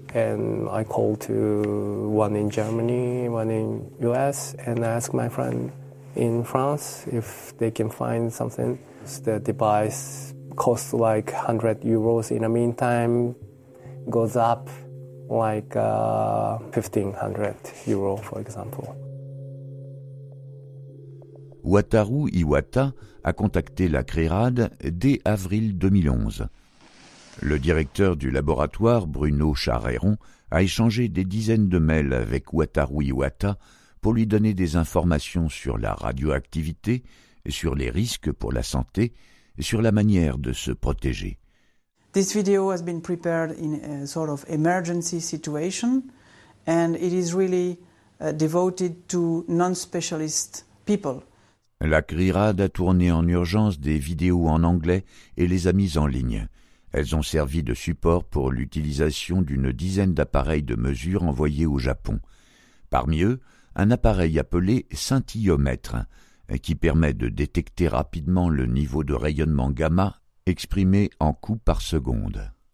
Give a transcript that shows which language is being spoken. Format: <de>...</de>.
<en>And I called to one in Germany, one in US, and asked my friend in France if they can find something. The device costs like 100 euros. In the meantime, goes up like 1500 euro, for example.</en> <fr>Wataru Iwata a contacté la CRIRAD dès avril 2011. Le directeur du laboratoire, Bruno Charréron, a échangé des dizaines de mails avec Wataru Iwata pour lui donner des informations sur la radioactivité, sur les risques pour la santé, sur la manière de se protéger.</fr> <en>This video has been prepared in a sort of emergency situation, and it is really devoted to non-specialist people.</en> <fr>La CRIRAD a tourné en urgence des vidéos en anglais et les a mises en ligne. Elles ont servi de support pour l'utilisation d'une dizaine d'appareils de mesure envoyés au Japon. Parmi eux, un appareil appelé scintillomètre, qui permet de détecter rapidement le niveau de rayonnement gamma exprimé en coups par seconde.</fr>